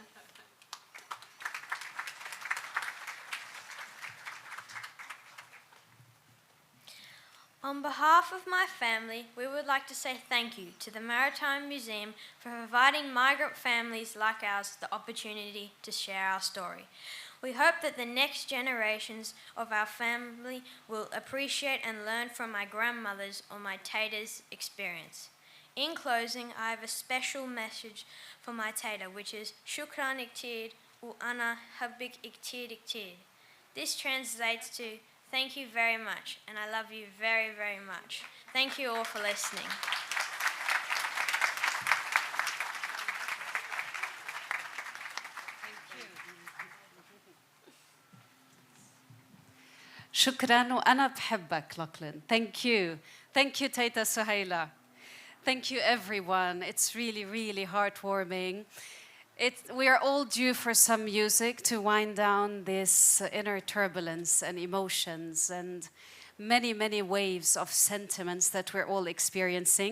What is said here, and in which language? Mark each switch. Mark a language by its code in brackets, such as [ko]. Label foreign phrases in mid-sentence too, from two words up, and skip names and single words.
[en] On behalf of my family, we would like to say thank you to the Maritime Museum for providing migrant families like ours the opportunity to share our story. We hope that the next generations of our family will appreciate and learn from my grandmother's or my Tata's experience. In closing, I have a special message for my Tata, which is [ar] شكراً كتير و أنا بحبك كتير كتير. [en] This translates to thank you very much, and I love you very, very much. Thank you all for listening. [ar] شكراً وأنا بحبك لachlan. [en] Thank you. Thank you, Tata Suhaila. Thank you, everyone. It's really, really heartwarming. We are all due for some music to wind down this inner turbulence and emotions and many, many waves of sentiments that we're all experiencing.